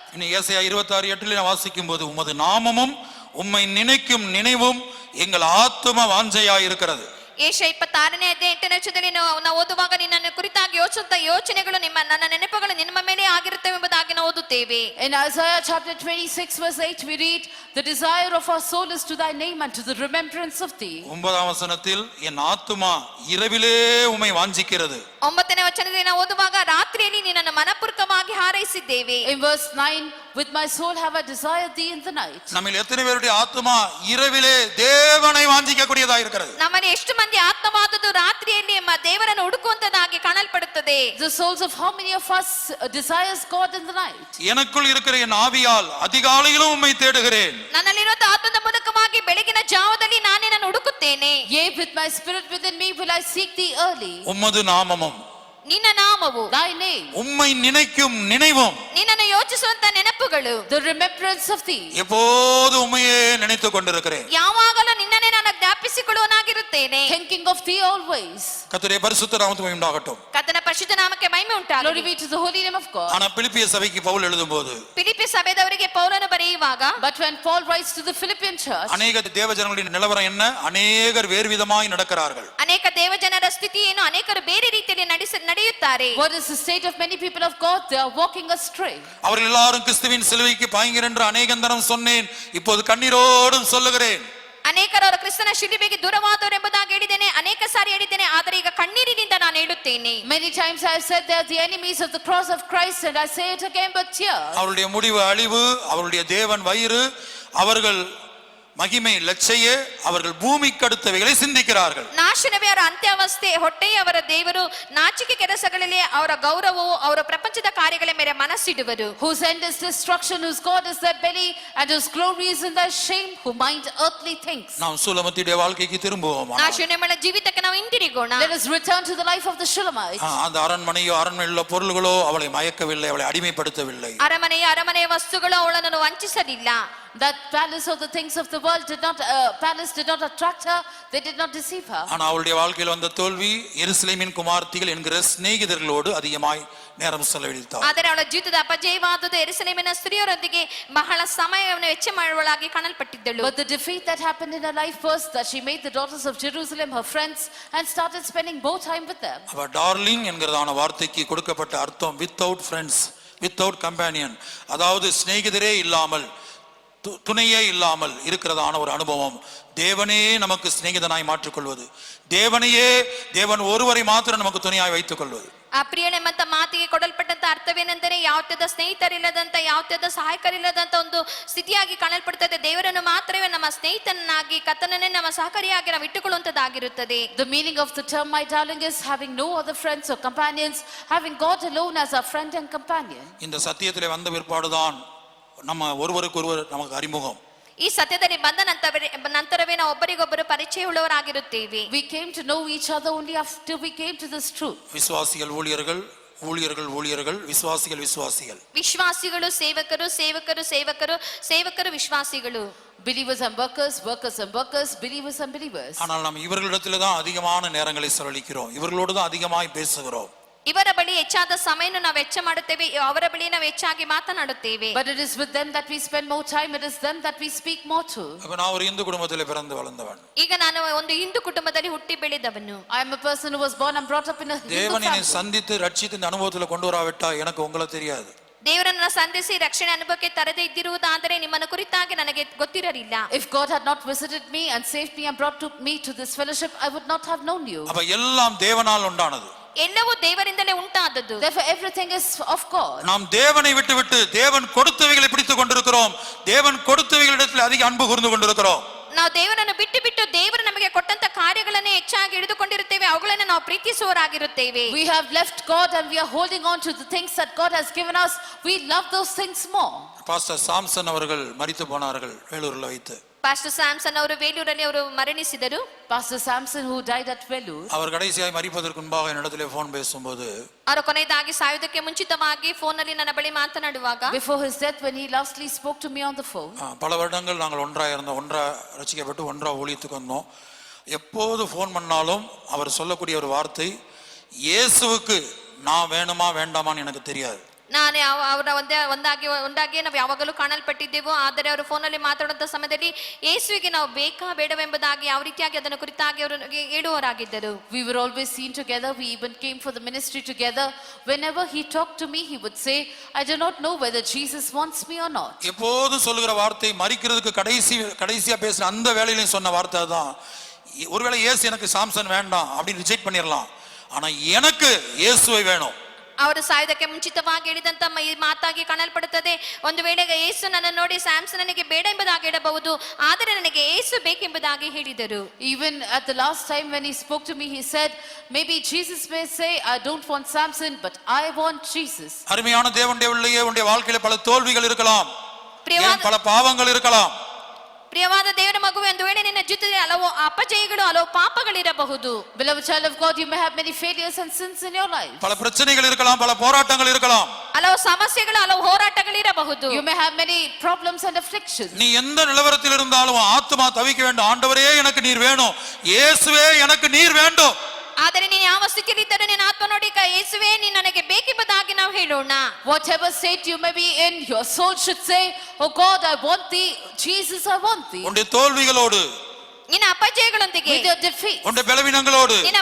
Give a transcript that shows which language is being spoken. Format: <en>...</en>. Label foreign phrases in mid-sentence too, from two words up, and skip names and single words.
<ta>இனி ஏசாயா 26:8 வாசிக்கும் போது உமது நாமமும் உம்மை நினைக்கும் நினைவும் எங்கள் ஆத்தும வாஞ்சையாய் இருக்கிறது.</ta> <kn>ಏಷ 26ನೇ ಅಧ್ಯಾಯ 8ನೇ ವಚನದಲ್ಲಿ ನಾವು ಓದುವಾಗ ನಿನ್ನನ್ನು ಕುರಿತಾಗಿ ಯೋಚಿಸುತ್ತ ಯೋಚನೆಗಳು ನನ್ನ ನೆನಪುಗಳು ನಿಮ್ಮ ಮೇಲೆ ಆಗಿರುತ್ತವೆ ಎಂಬುದಾಗಿ ನಾವು ಓದುತ್ತೇವೆ.</kn> <en>In Isaiah chapter 26 verse 8 we read, the desire of our soul is to thy name and to the remembrance of thee.</en> <ta>9ஆம் வசனத்தில் என் ஆத்துமா இரவிலே உம்மை வாஞ்சிக்கிறது.</ta> <kn>9ನೇ ವಚನದಲ್ಲಿ ನಾವು ಓದುವಾಗ ರಾತ್ರಿಯಲ್ಲಿ ನಿನ್ನನ್ನು ಮನಪೂರ್ವಕವಾಗಿ ಹಾರೈಸಿದ್ದೇವೆ.</kn> <en>In verse 9, with my soul have I desired thee in the night.</en> <ta>நம்மில் எத்தனை பேருடைய ஆத்துமா இரவிலே தேவனை வாஞ்சிக்கக்கூடியதா இருக்கிறது?</ta> <kn>ನಮ್ಮಲ್ಲಿ ಎಷ್ಟು ಮಂದಿ ಆತ್ಮವಾದದ್ದು ರಾತ್ರಿಯಲ್ಲಿ ದೇವರನ್ನು ಹುಡುಕುವಂತದಾಗಿ ಕಾಣಲ್ಪಡುತ್ತದೆ.</kn> <en>The souls of how many of us desires God in the night?</en> <ta>எனக்குள் இருக்கிற என் ஆவியால் அதிகாலையிலும் உம்மை தேடுகிறேன்.</ta> <kn>ನನ್ನಲ್ಲಿರುವ ಆತ್ಮದ ಮೂಲಕವಾಗಿ ಬೆಳಗಿನ ಜಾವದಲ್ಲಿ ನಾನು ನಿನ್ನನ್ನು ಹುಡುಕುತ್ತೇನೆ.</kn> <en>Yea, with my spirit within me will I seek thee early.</en> <ta>உம்மது நாமமும்</ta> <kn>ನಿನ್ನ ನಾಮವು,</kn> <en>thy name,</en> <ta>உம்மை நினைக்கும் நினைவும்,</ta> <kn>ನಿನ್ನನ್ನು ಯೋಚಿಸುವಂತ ನೆನಪುಗಳು,</kn> <en>the remembrance of thee.</en> <ta>எப்போது உம்மையே நினைத்துக் கொண்டிருக்கிறேன்.</ta> <kn>ಯಾವಾಗಲೂ ನಿನ್ನನ್ನೇ ನಾನು ಜ್ಞಾಪಿಸಿಕೊಳ್ಳುವನಾಗಿರುತ್ತೇನೆ.</kn> <en>Thinking of thee always.</en> <ta>கர்த்தருடைய பரிசுத்த நாமத்துக்கு உண்டாகட்டும்.</ta> <kn>ಕರ್ತನ ಪರಿಶುದ್ಧ ನಾಮಕ್ಕೆ ಮಹಿಮೆ</kn> <en>Glory</en> <kn>ಉಂಟಾಗಲಿ.</kn> <en>be to the holy name of God.</en> <ta>ஆனா பிலிப்பிய சபைக்கு பவுல் எழுதும்போது</ta> <kn>ಫಿಲಿಪ್ಪಿ ಸಭೆದವರಿಗೆ ಪೌಲನು ಬರೆಯುವಾಗ,</kn> <en>But when Paul writes to the Philippian church,</en> <ta>அநேக தேவஜனங்களின் நிலவரம் என்ன? அநேகர் வேறு விதமாய் நடக்கிறார்கள்.</ta> <kn>ಅನೇಕ ದೇವಜನರ ಸ್ಥಿತಿ ಏನು? ಅನೇಕರು ಬೇರೆ ರೀತಿಯಲ್ಲಿ ನಡೆಯುತ್ತಾರೆ.</kn> <en>what is the state of many people of God? They are walking astray.</en> <ta>அவர்கள் எல்லாரும் கிறிஸ்துவின் சிலுவைக்கு பாய்கிறேன் என்று அநேகந்தரம் சொன்னேன், இப்போது கண்ணீரோடும் சொல்லுகிறேன்.</ta> <kn>ಅನೇಕರು ಅವರು ಕ್ರಿಸ್ತನ ಶಿಲುಬೆಗೆ ದೂರವಾದವರು ಎಂಬುದಾಗಿ ಹೇಳಿದ್ದೇನೆ, ಅನೇಕ ಸಾರಿ ಹೇಳಿದ್ದೇನೆ, ಆದರೆ ಈಗ ಕಣ್ಣೀರಿನಿಂದ ನಾನು ಹೇಳುತ್ತೇನೆ.</kn> <en>Many times I have said they are the enemies of the cross of Christ, and I say it again but tears.</en> <ta>அவருடைய முடிவு அழிவு, அவருடைய தேவன் வயிறு, அவர்கள் மகிமை லட்சையே, அவர்கள் பூமிக்கு அடுத்தவைகளை சிந்திக்கிறார்கள்.</ta> <kn>ನಾಶನವೇ ಅವರ ಅಂತ್ಯಾವಸ್ಥೆ, ಹೊಟ್ಟೆಯೇ ಅವರ ದೇವರು, ನಾಚಿಕೆ ಕೆಲಸಗಳಲ್ಲಿ ಅವರ ಗೌರವವು, ಅವರ ಪ್ರಪಂಚದ ಕಾರ್ಯಗಳ ಮೇಲೆ ಮನಸ್ಸಿಡುವರು.</kn> <en>Whose end is destruction, whose God is their belly, and whose glory is in their shame, who mind earthly things.</en> <ta>நாம் சூலமத்தியுடைய வாழ்க்கைக்கு திரும்புவோம்.</ta> <kn>ನಾಶನಮಳ ಜೀವಿತಕ್ಕೆ ನಾವು ಹಿಂದಿರುಗೋಣ.</kn> <en>Let us return to the life of the Shulamite.</en> <ta>அந்த அரண்மனையோ அரண்மனையில் உள்ள பொருள்களோ அவளை மயக்கவில்லை, அவளை அடிமைப்படுத்தவில்லை.</ta> <kn>ಅರಮನೆಯ ವಸ್ತುಗಳು ಅವಳನ್ನು ವಂಚಿಸಲಿಲ್ಲ.</kn> <en>That palace of the things of the world did not attract her. They did not deceive her.</en> <ta>ஆனா அவளுடைய வாழ்க்கையில் வந்த தோல்வி எருசலேமின் குமார்த்திகள் என்கிற சிநேகிதர்களோடு அதிகமாய் நேரம் செலவழித்தார்.</ta> <kn>ಆದರೆ ಅವಳ ಜೀವಿತದ ಅಪಜಯವಾದದ್ದು ಯೆರೂಸಲೇಮಿನ ಸ್ತ್ರೀಯರೊಂದಿಗೆ ಬಹಳ ಸಮಯವನ್ನು ವೆಚ್ಚ ಮಾಡುವಳಾಗಿ ಕಾಣಲ್ಪಟ್ಟಿದ್ದಳು.</kn> <en>But the defeat that happened in her life was that she made the daughters of Jerusalem her friends and started spending more time with them.</en> <ta>அவ டார்லிங் என்கிறதான வார்த்தைக்கு கொடுக்கப்பட்ட அர்த்தம்</ta> <en>without friends, without companion,</en> <ta>அதாவது சிநேகிதரே இல்லாமல், துணையே இல்லாமல் இருக்கிறதான ஒரு அனுபவம். தேவனே நமக்கு சிநேகிதனாய் மாற்றிக்கொள்வது, தேவன் ஒருவரை மாத்திரம் நமக்கு துணையாய் வைத்துக் கொள்வது.</ta> <kn>ಆ ಪ್ರಿಯಳೆಂಬಂತ ಮಾತಿಗೆ ಕೊಡಲ್ಪಟ್ಟಂತ ಅರ್ಥವೇನೆಂದರೆ, ಯಾವತ್ತದ ಸ್ನೇಹಿತರಿಲ್ಲದಂತ, ಯಾವತ್ತದ ಸಹಾಯಕರಿಲ್ಲದಂತ ಒಂದು ಸ್ಥಿತಿಯಾಗಿ ಕಾಣಲ್ಪಡುತ್ತದೆ. ದೇವರನ್ನು ಮಾತ್ರವೇ ನಮ್ಮ ಸ್ನೇಹಿತನಾಗಿ, ಕರ್ತನನ್ನೇ ನಮ್ಮ ಸಹಕಾರಿಯಾಗಿ ನಾವು ಇಟ್ಟುಕೊಳ್ಳುವಂತದ್ದಾಗಿರುತ್ತದೆ.</kn> <en>The meaning of the term, my darling, is having no other friends or companions, having God alone as our friend and companion.</en> <ta>இந்த சத்தியத்திலே வந்த பிற்பாடுதான் நம்ம ஒருவருக்கொருவர் நமக்கு அறிமுகம்.</ta> <kn>ಈ ಸತ್ಯದಲ್ಲಿ ಬಂದ ನಂತರವೇ ನಾವು ಒಬ್ಬರಿಗೊಬ್ಬರು ಪರಿಚಯವುಳ್ಳವರಾಗಿರುತ್ತೇವೆ.</kn> <en>We came to know each other only after we came to this truth.</en> <ta>விசுவாசிகள் ஊழியர்கள், ஊழியர்கள் ஊழியர்கள், விசுவாசிகள் விசுவாசிகள்.</ta> <kn>ವಿಶ್ವಾಸಿಗಳು ಸೇವಕರು, ಸೇವಕರು ಸೇವಕರು, ಸೇವಕರು ವಿಶ್ವಾಸಿಗಳು.</kn> <en>Believers and workers, workers and workers, believers and believers.</en> <ta>ஆனால் நாம் இவர்களிடத்தில் தான் அதிகமான நேரங்களை செலவழிக்கிறோம், இவர்களோடு தான் அதிகமாய் பேசுகிறோம்.</ta> <kn>ಇವರ ಬಳಿ ಹೆಚ್ಚಾದ ಸಮಯವನ್ನು ನಾವು ವೆಚ್ಚ ಮಾಡುತ್ತೇವೆ, ಅವರ ಬಳಿ ನಾವು ಹೆಚ್ಚಾಗಿ ಮಾತನಾಡುತ್ತೇವೆ.</kn> <en>But it is with them that we spend more time, it is them that we speak more to.</en> <ta>அப்ப நான் ஒரு இந்து குடும்பத்தில் பிறந்து வளர்ந்தவன்.</ta> <kn>ಈಗ ನಾನು ಒಂದು ಹಿಂದೂ ಕುಟುಂಬದಲ್ಲಿ ಹುಟ್ಟಿ ಬೆಳೆದವನು.</kn> <en>I am a person who was born and brought up in a Hindu</en> <ta>தேவனை</ta> <en>family.</en> <ta>சந்தித்து ரட்சித்து இந்த அனுபவத்தில் கொண்டு வராவிட்டா எனக்கு உங்களை தெரியாது.</ta> <kn>ದೇವರನ್ನ ಸಂಧಿಸಿ ರಕ್ಷಣೆ ಅನುಭವಕ್ಕೆ ತರದೇ ಇದ್ದಿರುವುದಾದರೆ ನಿಮ್ಮನ್ನು ಕುರಿತಾಗಿ ನನಗೆ ಗೊತ್ತಿರಲಿಲ್ಲ.</kn> <en>If God had not visited me and saved me and brought me to this fellowship, I would not have known you.</en> <ta>அப்ப எல்லாம் தேவனால் உண்டானது.</ta> <kn>ಎಲ್ಲವೂ ದೇವರಿಂದಲೇ ಉಂಟಾದದ್ದು.</kn> <en>Therefore everything is of God.</en> <ta>நாம் தேவனை விட்டு தேவன் கொடுத்தவைகளை பிடித்துக் கொண்டிருக்கிறோம், தேவன் கொடுத்தவைகளிடத்தில் அதிக அன்பு கூர்ந்து கொண்டிருக்கிறோம்.</ta> <kn>ನಾವು ದೇವರನ್ನು ಬಿಟ್ಟು ದೇವರು ನಮಗೆ ಕೊಟ್ಟಂತ ಕಾರ್ಯಗಳನ್ನೇ ಹೆಚ್ಚಾಗಿ ಹಿಡಿದುಕೊಂಡಿರುತ್ತೇವೆ, ಅವುಗಳನ್ನು ನಾವು ಪ್ರೀತಿಸುವವರಾಗಿರುತ್ತೇವೆ.</kn> <en>We have left God and we are holding on to the things that God has given us. We love those things more.</en> <ta>பாஸ்டர் சாம்சன் அவர்கள் மரித்து போனார்கள் வேலூர்ல வைத்து.</ta> <kn>ಪಾಸ್ಟರ್ ಸ್ಯಾಮ್ಸನ್ ಅವರು ವೇಲೂರಲ್ಲಿ ಅವರು ಮರಣಿಸಿದರು.</kn> <en>Pastor Samson, who died at Vellore,</en> <ta>அவர் கடைசியாய் மரிப்பதற்கு முன்பாக என்னிடத்திலே ஃபோன் பேசும்போது,</ta> <kn>ಅವರು ಕೊನೆಯದಾಗಿ ಸಾಯುವುದಕ್ಕೆ ಮುಂಚಿತವಾಗಿ ಫೋನಲ್ಲಿ ನನ್ನ ಬಳಿ ಮಾತನಾಡುವಾಗ,</kn> <en>before his death, when he lastly spoke to me on the phone,</en> <ta>பல வருடங்கள் நாங்கள் ஒன்றாக இருந்தோம், ஒன்றாக ரசிக்கப்பட்டு ஒன்றாக ஊழியத்துக்கு வந்தோம். எப்போது ஃபோன் பண்ணாலும் அவர் சொல்லக்கூடிய ஒரு வார்த்தை, இயேசுவுக்கு நான் வேணுமா வேண்டாமான்னு எனக்கு தெரியாது.</ta> <kn>ನಾನು ಅವರ ಒಂದಾಗಿ ನಾವು ಯಾವಾಗಲೂ ಕಾಣಲ್ಪಟ್ಟಿದ್ದೆವು. ಆದರೆ ಅವರು ಫೋನಲ್ಲಿ ಮಾತಾಡುವಂತ ಸಮಯದಲ್ಲಿ ಯೇಸುವಿಗೆ ನಾವು ಬೇಕಾ ಬೇಡವೆಂಬುದಾಗಿ ಯಾವ ರೀತಿಯಾಗಿ ಅದನ್ನು ಕುರಿತಾಗಿ ಅವರು ಹೇಳುವವರಾಗಿದ್ದರು.</kn> <en>We were always seen together. We even came for the ministry together. Whenever he talked to me, he would say, I do not know whether Jesus wants me or not.</en> <ta>எப்போதும் சொல்லுகிற வார்த்தை, மரிக்கிறதுக்கு கடைசியா பேசுற அந்த வேளையிலையும் சொன்ன வார்த்தை தான், ஒருவேளை இயேசு எனக்கு சாம்சன் வேண்டாம் அப்படின்னு ரிஜெக்ட் பண்ணிடலாம், ஆனா எனக்கு இயேசுவை வேணும்.</ta> <kn>ಅವರು ಸಾಯುವುದಕ್ಕೆ ಮುಂಚಿತವಾಗಿ ಹೇಳಿದಂತ ಈ ಮಾತಾಗಿ ಕಾಣಲ್ಪಡುತ್ತದೆ. ಒಂದು ವೇಳೆ ಯೇಸು ನನ್ನ ನೋಡಿ ಸ್ಯಾಮ್ಸನ್ ನನಗೆ ಬೇಡ ಎಂಬುದಾಗಿ ಹೇಳಬಹುದು, ಆದರೆ ನನಗೆ ಯೇಸು ಬೇಕೆಂಬುದಾಗಿ ಹೇಳಿದರು.</kn> <en>Even at the last time when he spoke to me, he said, maybe Jesus may say, I don't want Samson, but I want Jesus.</en> <ta>அருமையான தேவனுடைய பிள்ளையே, உன்னுடைய வாழ்க்கையில பல தோல்விகள் இருக்கலாம், பல பாவங்கள் இருக்கலாம்.</ta> <kn>ಪ್ರಿಯವಾದ ದೇವರ ಮಗುವೆ, ಒಂದು ವೇಳೆ ನಿನ್ನ ಜೊತೆ ಹಲವು ಅಪಜಯಗಳು ಹಲವು ಪಾಪಗಳಿರಬಹುದು.</kn> <en>Beloved child of God, you may have many failures and sins in your life.</en> <ta>பல பிரச்சனைகள் இருக்கலாம், பல போராட்டங்கள் இருக்கலாம்,</ta> <kn>ಹಲವು ಸಮಸ್ಯೆಗಳು ಹಲವು ಹೋರಾಟಗಳಿರಬಹುದು.</kn> <en>You may have many problems and afflictions.</en> <ta>நீ எந்த நிலவரத்தில் இருந்தாலும் ஆத்துமா தவிக்க வேண்டும், ஆண்டவரே எனக்கு நீர் வேணும், இயேசுவே எனக்கு நீர் வேண்டும்.</ta> <kn>ಆದರೆ ನೀನು ಯಾವ ಸ್ಥಿತಿಯಲ್ಲಿದ್ದರೂ ನಿನ್ನ ಆತ್ಮ ನೋಡಿ, ಯೇಸುವೇ ನೀನು ನನಗೆ ಬೇಕೆಂಬುದಾಗಿ ನಾವು ಹೇಳೋಣ.</kn> <en>Whatever state you may be in, your soul should say, oh God, I want thee. Jesus, I want thee.</en> <ta>உன்னுடைய தோல்விகளோடு,</ta> <kn>ನಿನ್ನ ಅಪಜಯಗಳೊಂದಿಗೆ,</kn> <en>With your defeat,</en> <ta>உன்னுடைய பலவீனங்களோடு,</ta> <kn>ನಿನ್ನ</kn>